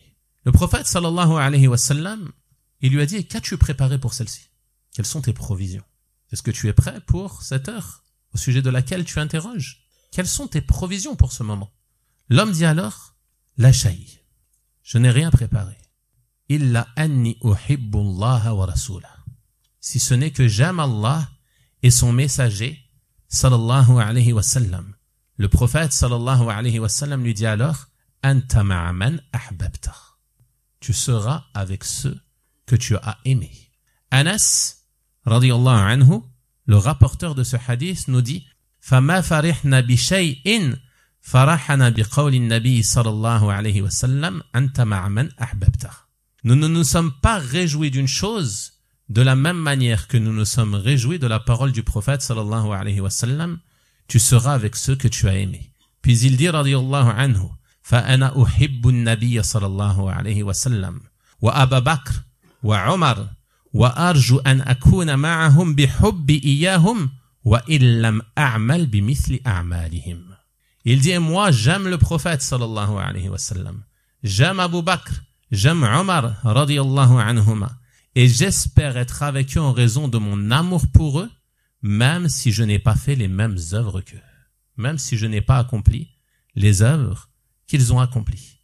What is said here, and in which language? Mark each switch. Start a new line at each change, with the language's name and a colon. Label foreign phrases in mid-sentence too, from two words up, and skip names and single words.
French: Le prophète
Arabic: صلى الله عليه وسلم,
French: il lui a dit: qu'as-tu préparé pour celle-ci? Quelles sont tes provisions? Est-ce que tu es prêt pour cette heure au sujet de laquelle tu interroges? Quelles sont tes provisions pour ce moment? L'homme dit alors:
Arabic: لا شيء,
French: je n'ai rien préparé.
Arabic: إلا أني أحب الله ورسوله.
French: Si ce n'est que j'aime Allah et son messager
Arabic: صلى الله عليه وسلم.
French: Le prophète
Arabic: صلى الله عليه وسلم
French: lui dit alors:
Arabic: أنت مع من أحببت.
French: Tu seras avec ceux que tu as aimés. Anas
Arabic: رضي الله عنه,
French: le rapporteur de ce hadith, nous dit:
Arabic: فما فرحنا بشيء فرحنا بقول النبي صلى الله عليه وسلم أنت مع من أحببت.
French: Nous ne nous sommes pas réjouis d'une chose de la même manière que nous nous sommes réjouis de la parole du prophète
Arabic: صلى الله عليه وسلم:
French: tu seras avec ceux que tu as aimés. Puis il dit
Arabic: رضي الله عنه فأنا أحب النبي صلى الله عليه وسلم وأبا بكر وعمر وأرجو أن أكون معهم بحبي إياهم وإن لم أعمل بمثل أعمالهم.
French: Il dit: moi j'aime le prophète
Arabic: صلى الله عليه وسلم,
French: j'aime Abu Bakr, j'aime Umar
Arabic: رضي الله عنهما,
French: et j'espère être avec eux en raison de mon amour pour eux, même si je n'ai pas fait les mêmes œuvres qu'eux, même si je n'ai pas accompli les œuvres qu'ils ont accomplies.